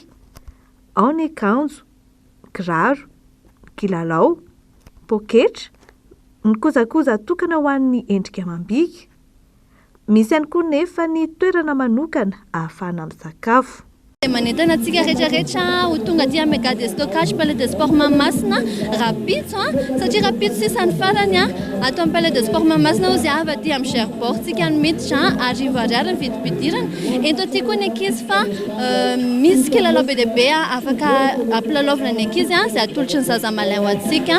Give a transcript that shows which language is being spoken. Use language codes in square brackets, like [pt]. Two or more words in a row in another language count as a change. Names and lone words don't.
[mg] Ao ny akanjo, kiraro, kilalao, poketra, ny kojakoja tokana ho an'ny endrika amam-bika. Misy ihany koa nefa ny toerana manokana ahafahana misakafo. Manentana antsika rehetrarehetra ho tonga aty amin'ny [fr] méga de stockage [mg] palais des sports Mahamasina rapitso satria rapitso sisa ny farany atao amin'ny palais des sports Mahamasina ozy avy aty amin'ny Cherbourg tsika no miditra arivo ariary ny vidim-pidirana. Eto aty koa ny ankizy fa misy kilalao be dia be afaka ampilalaovana ny ankizy izay atolotry ny zaza malay ho antsika.